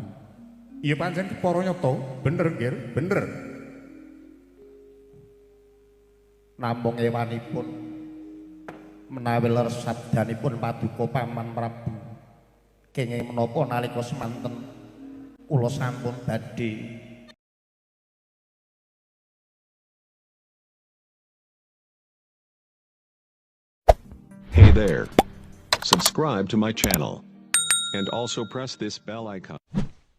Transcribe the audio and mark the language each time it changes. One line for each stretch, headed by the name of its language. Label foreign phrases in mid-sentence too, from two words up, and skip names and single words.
Javanese: Iya pancen para nyata, bener nggih, bener. Namung ewanipun menawi leres sabdanipun paduka Paman Prabu kenging menapa nalika semanten kula sampun badhe
English: Hey there. Subscribe to my channel and also press this bell icon.